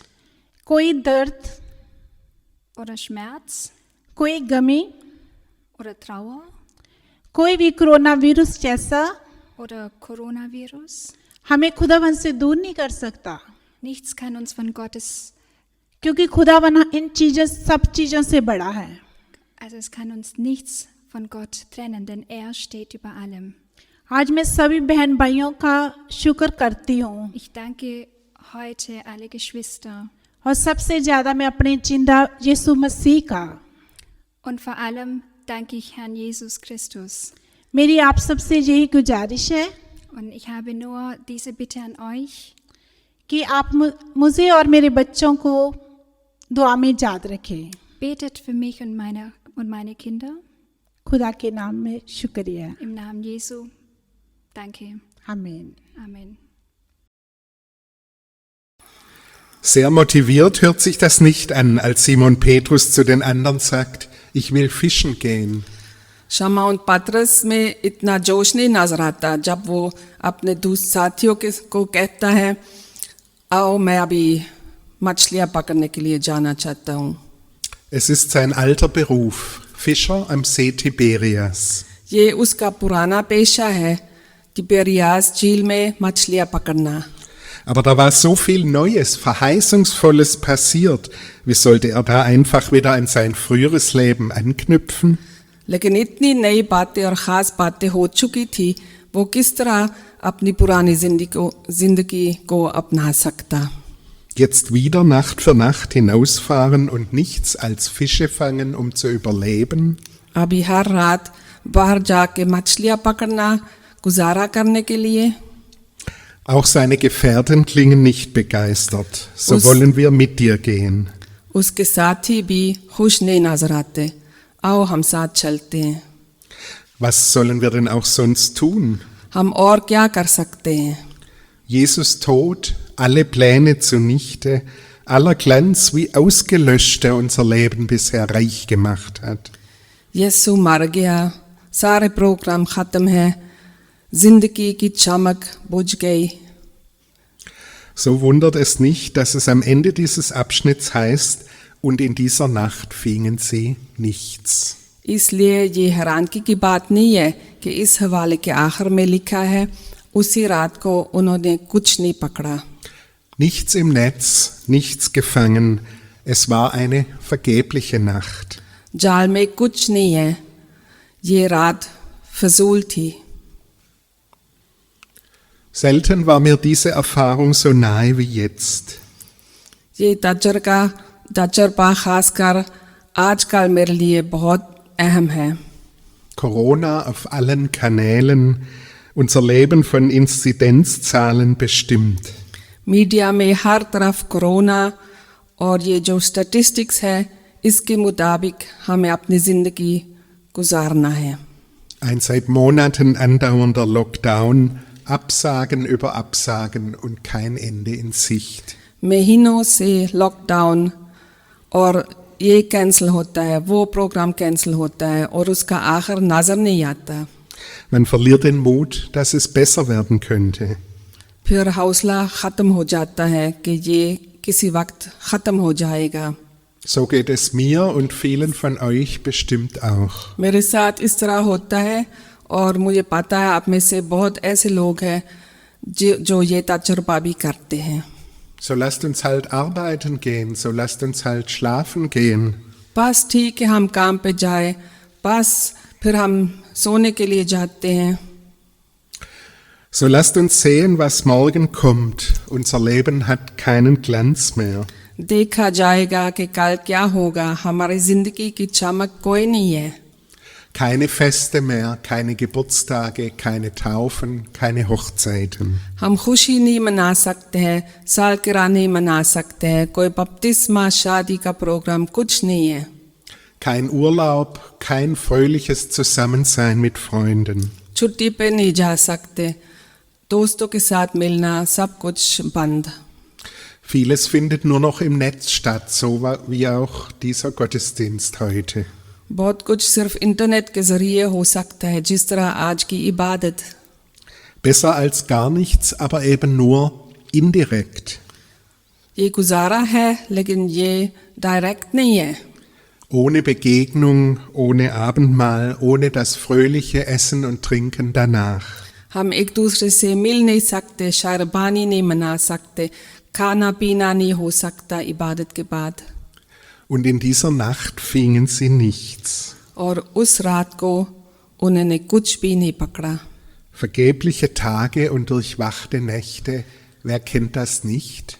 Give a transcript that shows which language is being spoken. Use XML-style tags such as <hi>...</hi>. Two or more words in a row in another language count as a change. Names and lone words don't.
<hi>कोई दर्द,</hi> <de>oder Schmerz</de> <hi>कोई गमी,</hi> <de>oder Trauer</de> <hi>कोई भी कोरोना वायरस जैसा</hi> <de>oder Coronavirus,</de> <hi>हमें खुदावन से दूर नहीं कर सकता,</hi> <de>nichts kann uns von Gottes,</de> <hi>क्योंकि खुदावन इन चीज़ों सब चीज़ों से बड़ा है।</hi> <de>also es kann uns nichts von Gott trennen, denn er steht über allem.</de> <hi>आज मैं सभी बहन भाइयों का शुक्र करती हूँ</hi> <de>Ich danke heute alle Geschwister</de> <hi>और सबसे ज़्यादा मैं अपने जिंदा यीशु मसीह का।</hi> <de>und vor allem danke ich Herrn Jesus Christus.</de> <hi>मेरी आप सबसे यही गुजारिश है</hi> <de>Und ich habe nur diese Bitte an euch,</de> <hi>कि आप मुझे और मेरे बच्चों को दुआ में याद रखें।</hi> <de>betet für mich und meine Kinder.</de> <hi>खुदा के नाम में शुक्रिया।</hi> <de>Im Namen Jesu. Danke.</de> <hi>आमीन।</hi> <de>Amen. Sehr motiviert hört sich das nicht an, als Simon Petrus zu den anderen sagt, ich will fischen gehen.</de> <hi>शमाउन पतरस में इतना जोश नहीं नजर आता जब वो अपने दूसरे साथियों को कहता है, आओ मैं अभी मछलियाँ पकड़ने के लिए जाना चाहता हूँ।</hi> <de>Es ist sein alter Beruf, Fischer am See Tiberias.</de> <hi>ये उसका पुराना पेशा है, तिबेरियास झील में मछलियाँ पकड़ना।</hi> <de>Aber da war so viel Neues, Verheißungsvolles passiert. Wie sollte er da einfach wieder an sein früheres Leben anknüpfen?</de> <hi>लेकिन इतनी नई बातें और ख़ास बातें हो चुकी थी, वो किस तरह अपनी पुरानी जिंदगी को अपना सकता।</hi> <de>Jetzt wieder Nacht für Nacht hinausfahren und nichts als Fische fangen, um zu überleben?</de> <hi>अभी हर रात बाहर जाके मछलियाँ पकड़ना, गुजारा करने के लिए।</hi> <de>Auch seine Gefährten klingen nicht begeistert. So wollen wir mit dir gehen.</de> <hi>उसके साथी भी खुश नहीं नजर आते। आओ हम साथ चलते हैं।</hi> <de>Was sollen wir denn auch sonst tun?</de> <hi>हम और क्या कर सकते हैं?</hi> <de>Jesus Tod, alle Pläne zunichte, aller Glanz wie ausgelöscht, der unser Leben bisher reich gemacht hat.</de> <hi>यीशु मर गया, सारे प्रोग्राम खत्म है, जिंदगी की चमक बुझ गई।</hi> <de>So wundert es nicht, dass es am Ende dieses Abschnitts heißt, und in dieser Nacht fingen sie nichts.</de> <hi>इसलिए ये हैरानगी की बात नहीं है कि इस हवाले के आखिर में लिखा है, उसी रात को उन्होंने कुछ नहीं पकड़ा।</hi> <de>Nichts im Netz, nichts gefangen. Es war eine vergebliche Nacht.</de> <hi>जाल में कुछ नहीं है, ये रात फजूल थी।</hi> <de>Selten war mir diese Erfahrung so nahe wie jetzt.</de> <hi>ये तजर्बा खासकर आजकल मेरे लिए बहुत अहम है।</hi> <de>Corona auf allen Kanälen, unser Leben von Inzidenzzahlen bestimmt.</de> <hi>मीडिया में हर तरफ कोरोना और ये जो स्टैटिस्टिक्स है इसके मुताबिक हमें अपनी ज़िंदगी गुजारना है।</hi> <de>Ein seit Monaten andauernder Lockdown, Absagen über Absagen und kein Ende in Sicht.</de> <hi>महीनों से लॉकडाउन और ये कैंसिल होता है, वो प्रोग्राम कैंसिल होता है और उसका आखिर नज़र नहीं आता।</hi> <de>Man verliert den Mut, dass es besser werden könnte.</de> <hi>फिर हौसला ख़त्म हो जाता है कि ये किसी वक्त ख़त्म हो जाएगा।</hi> <de>So geht es mir und vielen von euch bestimmt auch.</de> <hi>मेरे साथ इस तरह होता है और मुझे पता है आप में से बहुत ऐसे लोग हैं जो ये तजुर्बा भी करते हैं।</hi> <de>So lasst uns halt arbeiten gehen, so lasst uns halt schlafen gehen.</de> <hi>बस ठीक है हम काम पे जाए, बस फिर हम सोने के लिए जाते हैं।</hi> <de>So lasst uns sehen, was morgen kommt. Unser Leben hat keinen Glanz mehr.</de> <hi>देखा जाएगा कि कल क्या होगा, हमारी ज़िंदगी की चमक कोई नहीं है।</hi> <de>Keine Feste mehr, keine Geburtstage, keine Taufen, keine Hochzeiten.</de> <hi>हम खुशी नहीं मना सकते हैं, सालगिरह नहीं मना सकते हैं, कोई बपतिस्मा शादी का प्रोग्राम कुछ नहीं है।</hi> <de>Kein Urlaub, kein fröhliches Zusammensein mit Freunden.</de> <hi>छुट्टी पे नहीं जा सकते, दोस्तों के साथ मिलना सब कुछ बंद।</hi> <de>Vieles findet nur noch im Netz statt, so wie auch dieser Gottesdienst heute.</de> <hi>बहुत कुछ सिर्फ इंटरनेट के ज़रिए हो सकता है, जिस तरह आज की इबादत।</hi> <de>Besser als gar nichts, aber eben nur indirekt.</de> <hi>ये गुजारा है लेकिन ये डायरेक्ट नहीं है।</hi> <de>Ohne Begegnung, ohne Abendmahl, ohne das fröhliche Essen und Trinken danach.</de> <hi>हम एक दूसरे से मिल नहीं सकते, शायरबानी नहीं मना सकते, खाना पीना नहीं हो सकता इबादत के बाद।</hi> <de>Und in dieser Nacht fingen sie nichts.</de> <hi>और उस रात को उन्होंने कुछ भी नहीं पकड़ा।</hi> <de>Vergebliche Tage und durchwachte Nächte, wer kennt das nicht?</de>